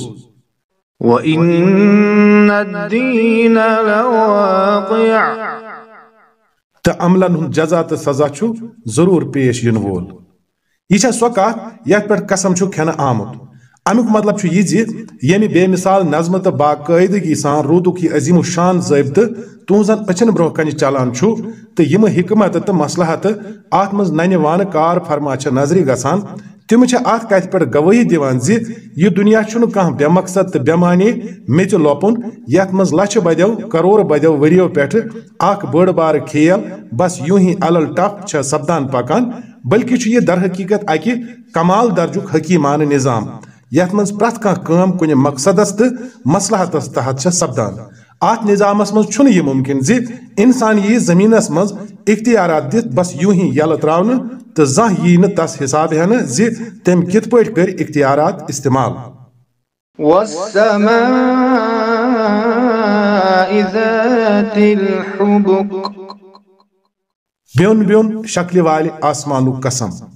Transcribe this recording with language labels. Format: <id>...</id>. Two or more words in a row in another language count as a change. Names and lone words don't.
<ar>وإن الدين لواقع.</ar> <ks>तो अमलन हुंद जजा तो सजा छु जरूर पेश इन वोल। यह सो कत यथ पे कसम छु खेन आमुत। अमुक मतलब छु यि ज यमि बेमिसाल नज़्म तो बाकायदगी सान रूदुक यह अजीम शान ज़ाबित तुहजन अचन ब्रोह कन चलान छु तो यम हिकमत तो मसलहत अत मज नन्य वान कार फरमा नजरी गसान तिम अत कथ पे गवाही दिवान ज यह दुनिया छु कह बेमकसद तो बेमानी मेच लोपुन यथ मज लछ बद्यो करोड़ बद्यो वरियो पे अख बड़ बार खेल बस यूं ही अलल टफ छ सपदान पकान बल्कि यह दर हकीकत अकि कमाल दर्जुक हकीमान निज़ाम यथ मज प्रथ काम कुन मकसदस तो मसलहतस तहत सपदान। अत निज़ामस मज छुन यह मुमकिन ज इंसान यी जमीनस मज इख्तियारात दित बस यूं ही यल त्रावन तो जह यी न तस हिसाब हन ज तम कित पट कर इख्तियारात इस्तेमाल।</ks> <ar>والسماء ذات الحبك.</ar> <ks>ब्योन ब्योन शक्ल वाले आसमानु कसम।</ks>